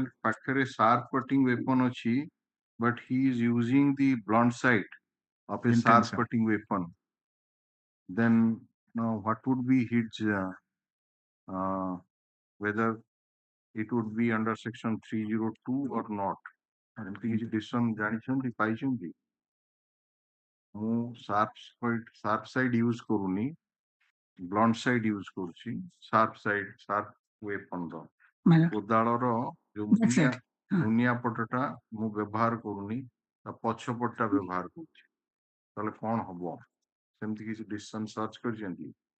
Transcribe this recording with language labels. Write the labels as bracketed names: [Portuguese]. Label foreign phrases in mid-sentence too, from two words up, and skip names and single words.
[English] ପାଖରେ sharp cutting weapon ଅଛି but he is using the blunt side of a sharp cutting weapon then what would be his whether it would be under section 302 or not [Odia] ଏମିତି କିଛି ଡିସିସନ ଜାଣିଛନ୍ତି ପାଇଛନ୍ତି ମୁଁ [English] sharp side use [Odia] କରୁନି [English] blunt side use [Odia] କରୁଛି [English] sharp weapon [Odia] ର କୋଦାଳର ଯୋଉ ମୁନିଆ ପଟଟା ମୁଁ ବ୍ୟବହାର କରୁନି ତା ପଛ ପଟଟା ବ୍ୟବହାର କରୁଛି ତାହେଲେ କଣ ହବ ସେମିତି କିଛି [English] decision search [Odia] କରିଛନ୍ତି